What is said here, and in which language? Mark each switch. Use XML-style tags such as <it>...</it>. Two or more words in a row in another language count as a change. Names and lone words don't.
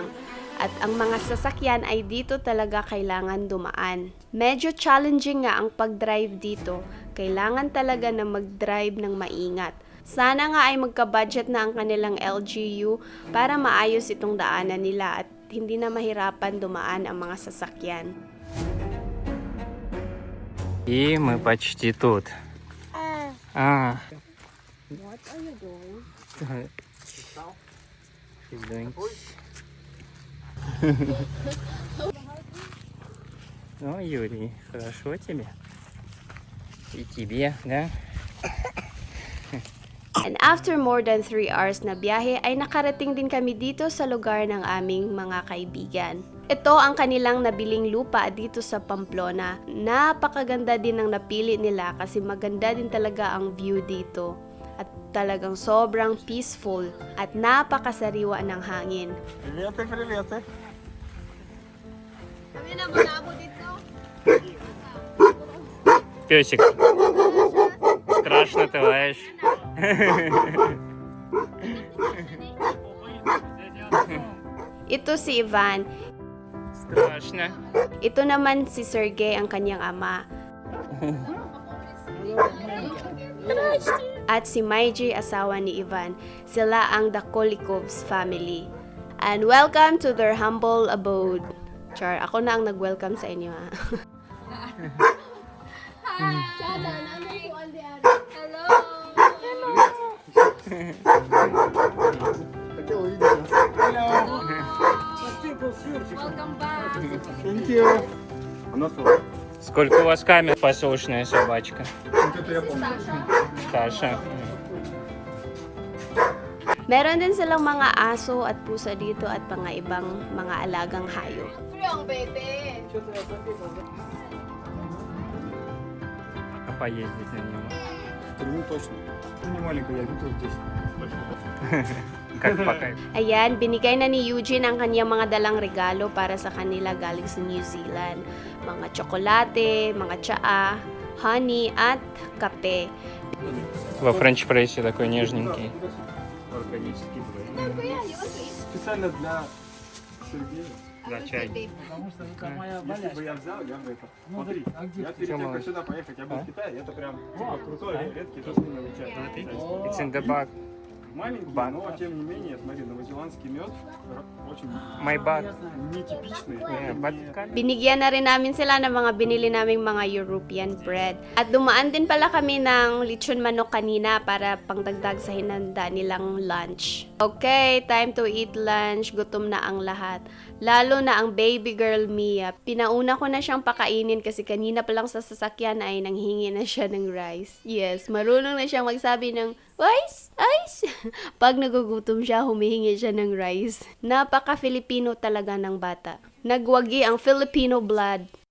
<tl>At ang mga sasakyan ay dito talaga kailangan dumaan. Medyo challenging nga ang pag-drive dito. Kailangan talaga na mag-drive ng maingat. Sana nga ay magka-budget na ang kanilang LGU para maayos itong daanan nila at hindi na mahirapan dumaan ang mga sasakyan.</tl> <ru>И мы почти тут.</ru> <en>What are you doing? She's doing...</en> <ru>Ну, Юрий, хорошо тебе? И тебе, да?</ru> <en>And after more than 3 hours</en> <tl>na biyahe ay nakarating din kami dito sa lugar ng aming mga kaibigan. Ito ang kanilang nabiling lupa dito sa Pamplona. Napakaganda din ang napili nila kasi maganda din talaga ang view dito. At talagang sobrang peaceful at napakasariwa ng hangin.</tl> <ru>Приветы, приветы.</ru> <tl>Kami na malabo dito.</tl> <ru>Песик, страшно ты лаешь.</ru> <tl>Ito si Ivan.</tl> <ru>Страшно.</ru> <tl>Ito naman si Sergey, ang kanyang ama. At si Maiji, asawa ni Ivan. Sila ang the Kolikovs family.</tl> <en>And welcome to their humble abode.</en> <tl>Char, ako na ang nag-welcome sa inyo ha.</tl> <ru>Хотел увидеть.</ru> <en>Hello. Welcome back. Thank you.</en> <ru>Она тоже. Сколько у вас камер? Послушная собачка. Вот это я помню. Саша.</ru> <tl>Meron din silang mga aso at pusa dito at mga ibang mga alagang hayop.</tl> <ru>А поездить на него? Ну точно. Ну не маленькая, я видел здесь. Как пока?</ru> <tl>Ayan, binigay na ni Eugene ang kanyang mga dalang regalo para sa kanila galing sa New Zealand. Mga tsokolate, mga tsaa, honey at kape.</tl> <ru>Во френч-прессе такой нежненький. Органический двойной. Специально для Сергея. За чай. Потому что это моя болячка. Если бы я взял, я бы это... Смотри, я перед тем, как сюда поехать, я был в Китае, это прям крутой, редкий жасминовый чай.</ru> <en>It's in the bag.</en> <ru>Маленький, Бак. но тем не менее, смотри, новозеландский мед очень</ru> <en>My bag.</en> <ru>нетипичный.</ru> <en>Yeah,</en> <ru>Это</ru> <en>but</en> <ru>не-</ru> <tl>Binigyan na rin namin sila ng mga binili naming mga</tl> <en>European bread.</en> <tl>At dumaan din pala kami ng lechon manok kanina para pangdagdag sa hinanda nilang lunch.</tl> <en>Okay, time to eat lunch.</en> <tl>Gutom na ang lahat. Lalo na ang baby girl Mia. Pinauna ko na siyang pakainin kasi kanina pa lang sa sasakyan ay nanghingi na siya ng rice. Yes, marunong na siyang magsabi ng rice, ice. Pag nagugutom siya, humihingi siya ng rice. Napaka-Filipino talaga ng bata. Nagwagi ang Filipino blood.</tl>